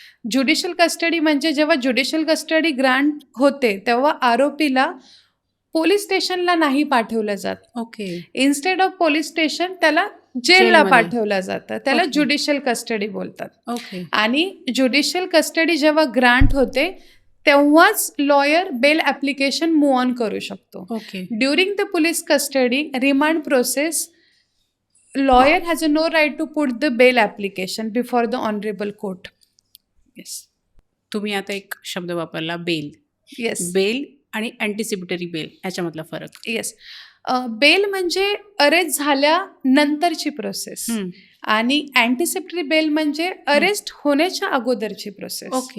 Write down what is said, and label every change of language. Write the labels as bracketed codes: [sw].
[mr] Judicial custody म्हणजे जेव्हा judicial custody grant होते तेव्हा आरोपीला पोलीस स्टेशनला नाही पाठवलं जात. इन्स्टेड ऑफ पोलीस स्टेशन त्याला जेलला पाठवलं जातं, त्याला ज्युडिशियल कस्टडी बोलतात. आणि ज्युडिशियल कस्टडी जेव्हा ग्रांट होते तेव्हाच lawyer bail application move on करू शकतो. [en] During the police custody remand process, lawyer has a no right to put the bail application before the honourable court. [mr] तुम्ही आता एक शब्द वापरला, बेल. बेल आणि अँटिसिपेटरी बेल याच्यामधला फरक. बेल म्हणजे अरेस्ट झाल्यानंतरची प्रोसेस आणि अँटिसिपेटरी बेल म्हणजे अरेस्ट होण्याच्या अगोदरची प्रोसेस.